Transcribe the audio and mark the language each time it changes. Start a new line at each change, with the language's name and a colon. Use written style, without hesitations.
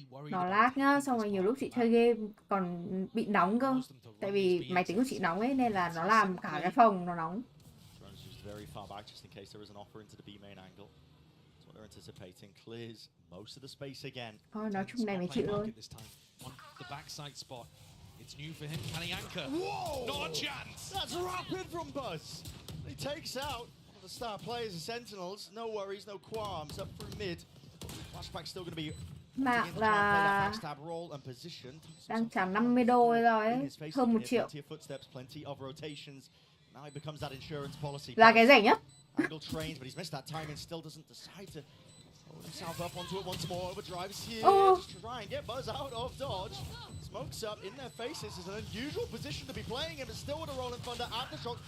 Vietnamese: Nó lag nhá, xong rồi nhiều lúc chị chơi game còn bị nóng cơ. Tại vì máy tính của chị nóng ấy nên là nó làm cả cái phòng nó nóng.
English: Very far back just in case there is an offer into the B main angle. That's what they're anticipating. Clears most of the space again.
Vietnamese: Thôi nói chung này mới chịu thôi.
English: The backside spot. It's new for him. Can he anchor? Whoa! Not a chance. That's rapid from Buzz. He takes out one of the star players, the Sentinels. No worries, no qualms. Up through mid. Flashback's still going to be
Vietnamese: Mạng là
English: backstab role and position.
Vietnamese: đang trả 50 đô rồi ấy, hơn 1 triệu.
English: Plenty of footsteps, plenty of rotations. Now he becomes that insurance policy.
Vietnamese: Là cái rẻ nhất.
English: Angle trains, but he's missed that time and still doesn't decide to hold himself up onto it once more. Overdrives here. Just try and get Buzz out of dodge. Smokes up in their faces. It's an unusual position to be playing in, but still with a rolling thunder at the shot.